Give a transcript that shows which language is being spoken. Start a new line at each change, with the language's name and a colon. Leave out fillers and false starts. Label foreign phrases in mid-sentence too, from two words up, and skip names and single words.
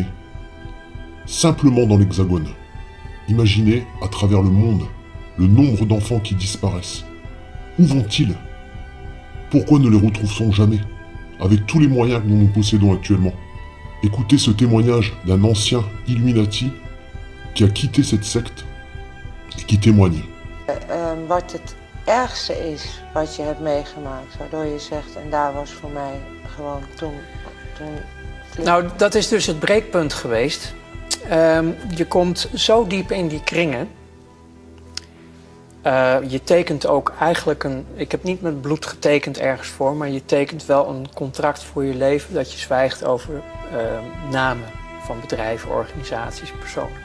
French: Simplement dans l'Hexagone. Imaginez, à travers le monde, le nombre d'enfants qui disparaissent. Où vont-ils? Pourquoi ne les retrouve-t-on jamais? Avec tous les moyens que nous possédons actuellement. Écoutez ce témoignage d'un ancien Illuminati qui a quitté cette secte et qui témoigne.
Dutch: Wat het ergste is wat je hebt meegemaakt, waardoor je zegt, en daar was voor mij gewoon toen... Nou, dat is dus het breekpunt geweest. Je komt zo diep in die kringen. Je tekent ook eigenlijk ik heb niet met bloed getekend ergens voor, maar je tekent wel een contract voor je leven dat je zwijgt over namen van bedrijven, organisaties, personen.